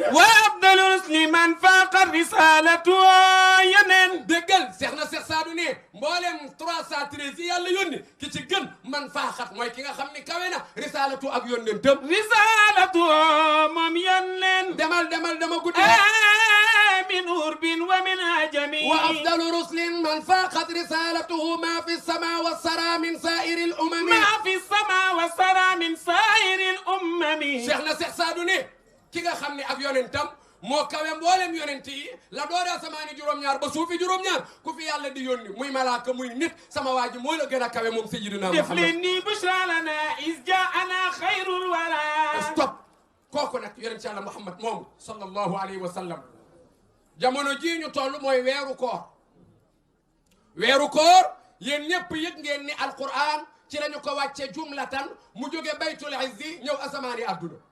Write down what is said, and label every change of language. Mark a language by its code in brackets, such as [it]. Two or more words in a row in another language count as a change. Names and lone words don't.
[ar] وأفضل رسل من فاقت رسالته yeneen [wo] dëggal Cheikh na Cheikh Saadu ne mboolem 313 yi yàlla yónni ki ci gën man faaxat mooy ki nga xam ni kawe na risalatu ak yónnentam risalatuhu moom yónneen demal dama guddi [ar] من أرب ومن عجم وأفضل رسل من فاقت رسالته ما في السماء والثرى من سائر الأمم ما في السماء والثرى من سائر الأمم [wo] شيخنا Cheikh Saadu ne ki nga xam ne ak yonentam moo kawe mboolem yonent yi la doore asamaani juróom-ñaar ba suufi juróom-ñaar ku fi yàlla di yónni muy malaaka muy nit sama waa ji moo la gën a kawe moom sayyidina Muhammad def leen ni [ar] بشرى لنا إذ جاءنا خير الورى [wo] stop kooku nag yonent yàlla Muhammad moomu [ar] صلى الله عليه وسلم [wo] jamono jii ñu toll mooy weeru koor yéen ñëpp yëg ngeen ni alquran ci lañu ko wàcce jumlatan mu jóge [ar] بيت العز [wo] ñëw asamaani adduna